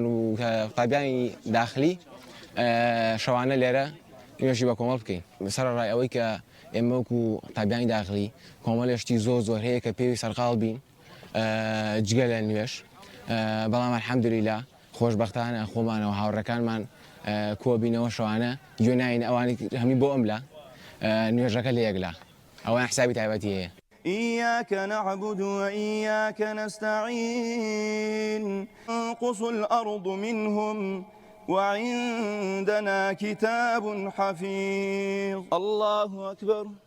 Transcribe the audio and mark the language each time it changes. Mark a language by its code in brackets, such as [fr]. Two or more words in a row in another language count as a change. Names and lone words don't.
[ckb] و قوتابیانی داخلی شەوانە لێرە نوێژی بە کۆمەڵ بکەین سەرڕای ئەوەی کە ئێمە وەکو قوتابیانی داخلی کۆمەڵێشتی زۆر هەیە کە پێوی سەرقاڵ بین جگە لە نوێژ بەڵام الحەمدولله خۆشبەختانە خۆمانەوە هاوڕەکانمان کۆبینەوە شەوانە گوێناین ئەوانی هەمی بۆ ئەملا نوێژەکە لە یەکلا ئەوان حسابی تایبەتی هەیە. [ar] إياك نعبد وإياك نستعين تنقص الأرض منهم وعندنا كتاب حفيظ. الله أكبر.